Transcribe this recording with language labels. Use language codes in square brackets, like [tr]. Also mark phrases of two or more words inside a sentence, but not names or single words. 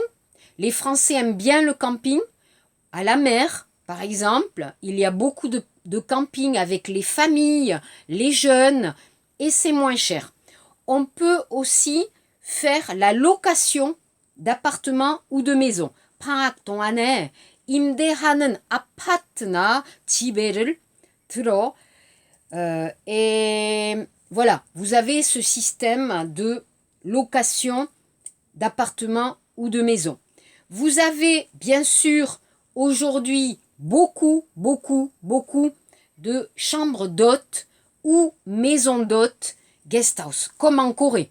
[fr] Les Français aiment bien le camping. À la mer, par exemple, il y a beaucoup de camping avec les familles, les jeunes, et c'est moins cher. On peut aussi faire la location d'appartements ou de maisons. [ko] 방학 동안에 임대하는 아파트나 집을 들어 [fr] et voilà, vous avez ce système de location d'appartements ou de maisons. Vous avez bien sûr aujourd'hui beaucoup de chambres d'hôtes ou maisons d'hôtes, [en] guest house, [fr] comme en Corée.